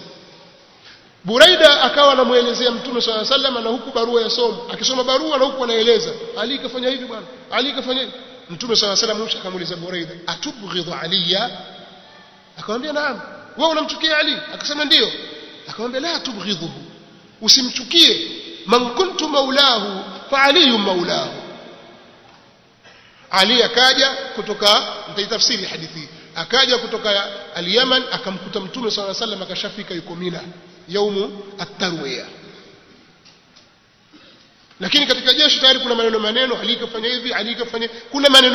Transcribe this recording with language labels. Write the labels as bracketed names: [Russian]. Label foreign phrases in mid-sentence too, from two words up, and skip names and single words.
[Swahili] Buraida akawa anamuelezea Mtume [Arabic] صلى الله عليه وسلم, [Swahili] na huku barua yasoma, akisoma barua na huku anaeleza Ali kafanya hivi bwana, Ali kafanya hivi. Mtume [Arabic] صلى الله عليه وسلم [Swahili] akamuuliza Buraida, [Arabic] أتبغض عليا? [Swahili] Akamwambia naam. Wewe unamchukia Ali? Akasema ndio. Akamwambia [Arabic] لا تبغضه, [Swahili] usimchukie. [Arabic] من كنت مولاه فعلي مولاه. [Swahili] Ali akaja kutoka, nitaitafsiri hadithi, akaja kutoka al-Yaman akamkuta Mtume [Arabic] صلى الله عليه وسلم [Swahili] akashafika yuko Mina [Arabic] يوم التروية. [Swahili] Lakini katika jeshi tayari kuna maneno, Ali kafanya hivi, Ali kafanya, kuna maneno.